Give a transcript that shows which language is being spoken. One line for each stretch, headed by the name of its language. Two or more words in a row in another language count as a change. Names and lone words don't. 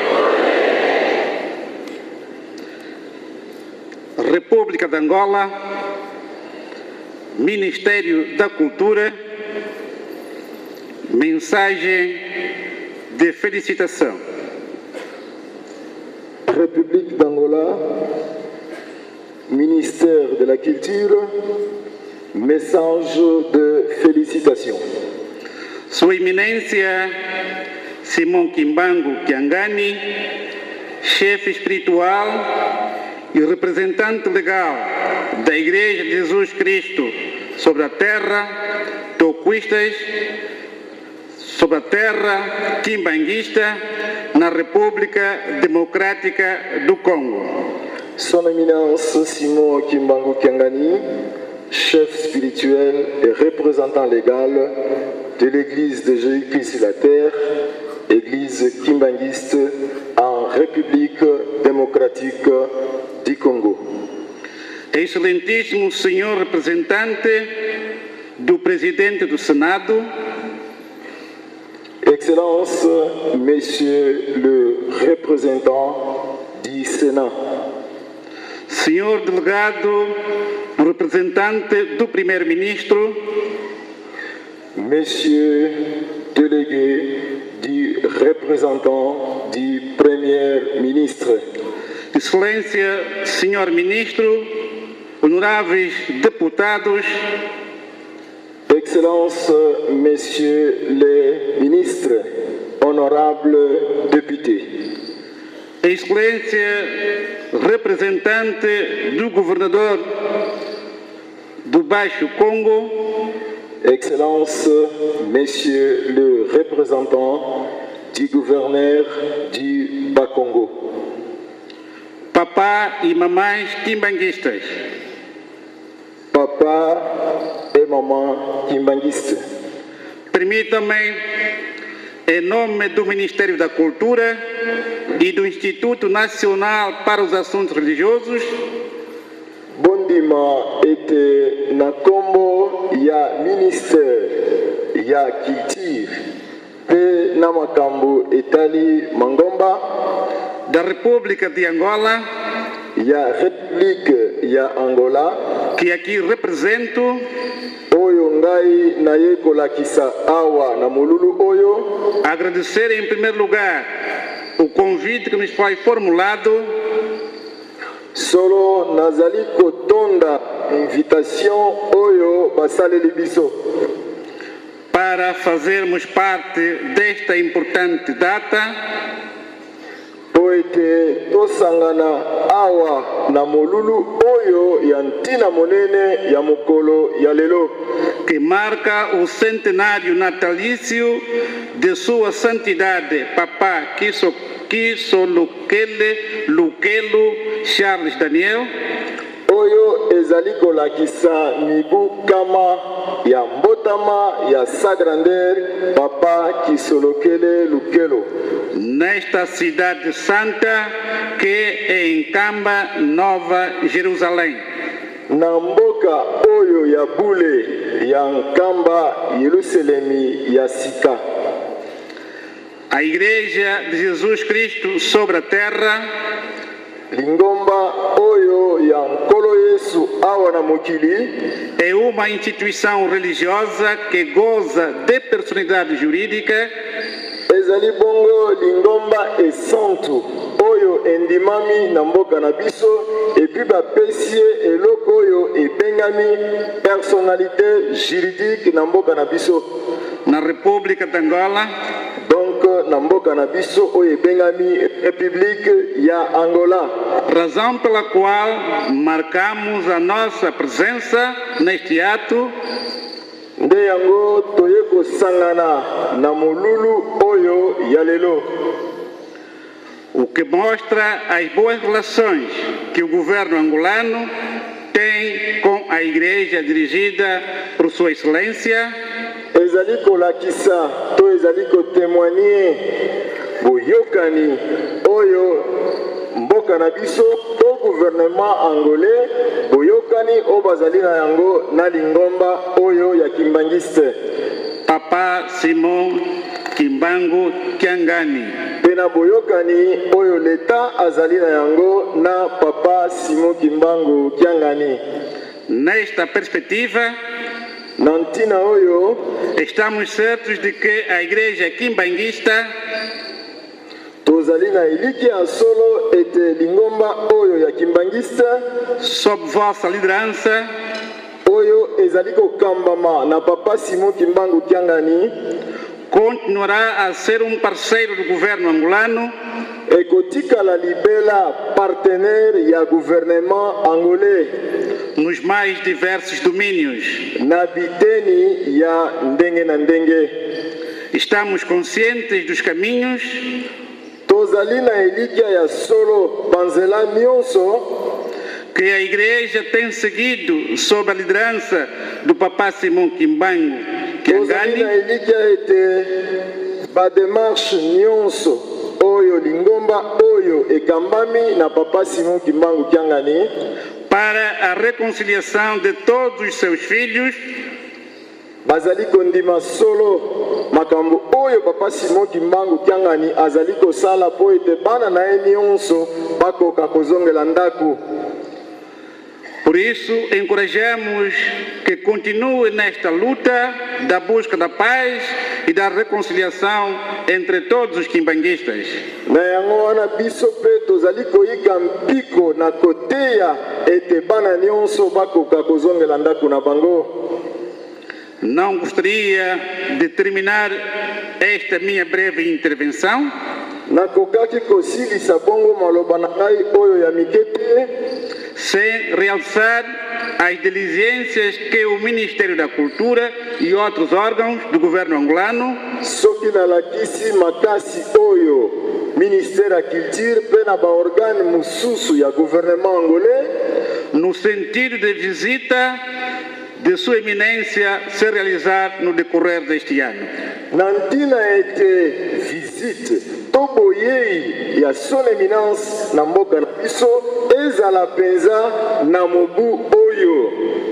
Portuguese: República de Angola, Ministério da Cultura, mensagem de felicitação.
French: République d'Angola, Ministère de la Culture, message de félicitations.
Portuguese: Sua Eminência Simão Kimbangu Kiangani, chefe espiritual e representante legal da Igreja de Jesus Cristo sobre a terra toquistas, sobre a terra quimbanguista na República Democrática do Congo.
French: Son Éminence Simão Kimbangu Kiangani, chef spirituel et représentant légal de l'Église de Jésus-Christ sur la terre, Église kimbanguiste en République démocratique du Congo.
Portuguese: Excelentíssimo senhor representante do presidente do Senado,
French: Excellence, Monsieur le représentant du Sénat,
Portuguese: senhor delegado representante do primeiro-ministro,
French: Monsieur délégué du représentant du Premier ministre,
Portuguese: Excelência senhor ministro, honoráveis deputados,
French: Excellence, Messieurs les ministres, honorables députés,
Portuguese: Excelência representante do governador do Baixo Congo,
French: Excellence, Messieurs le représentant du gouverneur du Bas-Congo,
Portuguese: papá e mamães quimbanguistas,
French: papa et maman kimbanguistes.
Portuguese: Permitam-me, em nome do Ministério da Cultura e do Instituto Nacional para os Assuntos Religiosos,
Lingala: Bondima ete na kombo ya ministère ya culture pe na makambo etali mangomba
Portuguese: da República de Angola,
Lingala: ya République ya Angola,
Portuguese: que aqui represento,
Lingala: oyo ngai naye kolakisa awa na molulu oyo,
Portuguese: agradecer em primeiro lugar o convite que nos foi formulado
Lingala: solo nazali kotonda invitation oyo basaleli biso
Portuguese: para fazermos parte desta importante data
Lingala: po ete tosangana awa na molulu oyo ya ntina monene ya mokolo ya lelo,
Portuguese: que marca o centenário natalício de Sua Santidade Papa Kisolukele Lukelu Charles Daniel,
Lingala: oyo ezali kolakisa mibu kama ya mbotama ya
French: sa grandeur
Lingala: Papa Kisolokele Lukelo
Portuguese: nesta cidade santa que é em Kamba, Nova Jerusalém.
Lingala: na mboka oyo ya bule ya nkamba Yerusalemi ya sika.
Portuguese: A Igreja de Jesus Cristo sobre a terra
Lingala: Lingomba oyo ya nkolo Yesu awa na mokili
Portuguese: é uma instituição religiosa que goza de personalidade jurídica
Lingala: ezali bongo lingomba esantu oyo endimami na mboka na biso epi bapesi ye eloko oyo ebengami
French: personnalité juridique
Lingala: na mboka na biso,
Portuguese: na República de Angola,
Lingala: donc na mboka na biso oyo ebengami République ya Angola,
Portuguese: razão pela qual marcamos a nossa presença neste ato
Lingala: nde yango toye kosangana na molulu oyo ya lelo,
Portuguese: o que mostra as boas relações que o governo angolano tem com a Igreja dirigida por Sua Excelência
Lingala: ezali kolakisa to ezali kotémoigner boyokani oyo mboka na biso to
French: gouvernement angolais
Lingala: boyokani oyo bazali na yango na lingomba oyo ya kimbangiste
Portuguese: Papa Simon Kimbangu Kiangani,
Lingala: pe na boyokani oyo leta azali na yango na Papa Simon Kimbangu Kiangani.
Portuguese: Nesta perspectiva,
Lingala: Na ntina oyo
Portuguese: estamos certos de que a Igreja Kimbanguista
Lingala: tozali na eliki ya solo ete lingomba oyo ya kimbangista
Portuguese: sob vossa liderança
Lingala: oyo ezali kokambama na Papa Simon Kimbangu Kiangani
Portuguese: continuará a ser parceiro do governo angolano
Lingala: ekotikala libela partenaire ya
French: gouvernement angolais
Portuguese: nos mais diversos domínios.
Lingala: na biteni ya ndenge na ndenge.
Portuguese: Estamos conscientes dos caminhos
Lingala: Tozali na elikia ya solo banzela nyonso
Portuguese: que a Igreja tem seguido sob a liderança do Papa Simon Kimbangu
Lingala: tozali na Kiangani elikia ete bademarshe nyonso oyo lingomba oyo ekambami na Papa Simon Kimbangu Kiangani
Portuguese: para a reconciliação de todos os seus filhos
Lingala: bazali kondima solo makambo oyo Papa Simon Kimbangu Kiangani azali kosala po ete bana na ye nyonso bakoka kozongela ndako.
Portuguese: Por isso, encorajamos que continue nesta luta da busca da paz e da reconciliação entre todos os kimbanguistas.
Lingala: Na yango wana biso pe tozali koyika mpiko na koteya ete bana nyonso bakoka kozongela ndako na bango.
Portuguese: Não gostaria de terminar esta minha breve intervenção
Lingala: nakokaki kosilisa bongo maloba na ngai oyo ya mikete
Portuguese: sem realçar as diligências que o Ministério da Cultura e outros órgãos do governo angolano
Lingala: soki nalakisi makasi oyo ministère ya culture pe na baorgane mosusu ya
French: gouvernement angolais
Portuguese: no sentido de visita de Sua Eminência se realizar no decorrer deste ano.
Lingala: Nantina ete visite toboyei ya
French: son éminence
Lingala: na mboka na biso ezala penza na mobu oyo.